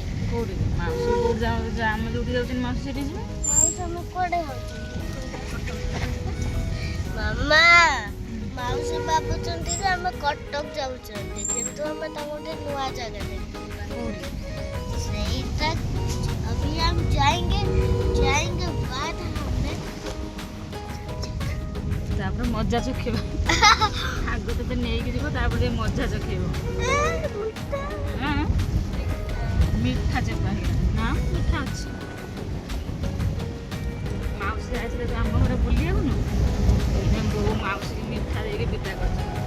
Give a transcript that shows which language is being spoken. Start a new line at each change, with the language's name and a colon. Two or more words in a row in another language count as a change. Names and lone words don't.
Odia: କୋଉଠି ମାଉସୀ କୋଉଠି ଯାଉଛୁ ଆମେ ଯୋଉଠି ଯାଉଛନ୍ତି ମାଉସୀ ସେଠି ଯିବେ ମାଉସୀ ଆମେ କୁଆଡ଼େ ଯାଉଛନ୍ତି ମାମା ମାଉସୀ ଭାବୁଛନ୍ତି ଯେ ଆମେ କଟକ ଯାଉଛନ୍ତି କିନ୍ତୁ ଆମେ ତାଙ୍କୁ ଗୋଟେ ନୂଆ ଜାଗା ଦେଖିବା ସେଇଟା
Hindi: अभी हम जाएंगे बाद हमें
Odia: ତାପରେ ମଜା ଚଖେଇବା ଆଗ ତତେ ନେଇକି ଯିବ ତାପରେ ମଜା ଚଖେଇବ ମିଠା ଚେପା ନା ମିଠା ଅଛି ମାଉସୀ ଆସିଲେ ତ ଆମ ଘରେ ବୁଲିବାକୁ ନୁ ବୋଉ ମାଉସୀକି ମିଠା ଦେଇକି ବିଦା କରିଛି